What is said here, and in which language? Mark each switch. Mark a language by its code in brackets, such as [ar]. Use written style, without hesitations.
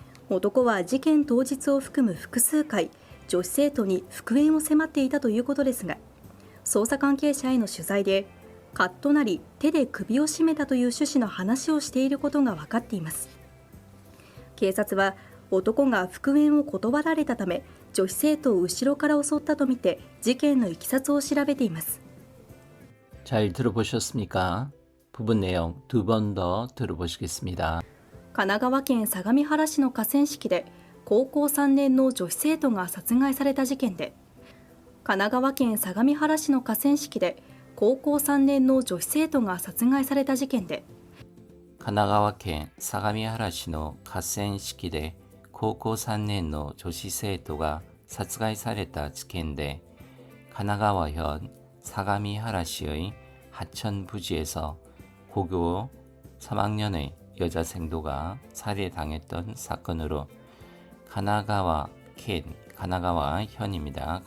[ja] 男は事件当日を含む複数回、女子生徒に復縁を迫っていたということですが、捜査関係者への取材でカッとなり手で首を絞めたという趣旨の話をしていることが分かっています。警察は男が復縁を断られたため女子生徒を後ろから襲ったとみて事件のいきさつを調べています。 [ko] 잘 들어보셨습니까? 부분 내용 두 번 더 들어보시겠습니다. [ja] 神奈川県相模原市の河川敷で高校3年の女子生徒が殺害された事件で、神奈川県相模原市の河川敷で高校3年の女子生徒が殺害された事件で、神奈川県相模原市の河川敷で高校3年の女子生徒が殺害された事件で、 [ko] 神奈川현相模原시의 하천 부지에서 고교 3학년의 여자 생도가 살해당했던 사건으로 가나가와현입니다.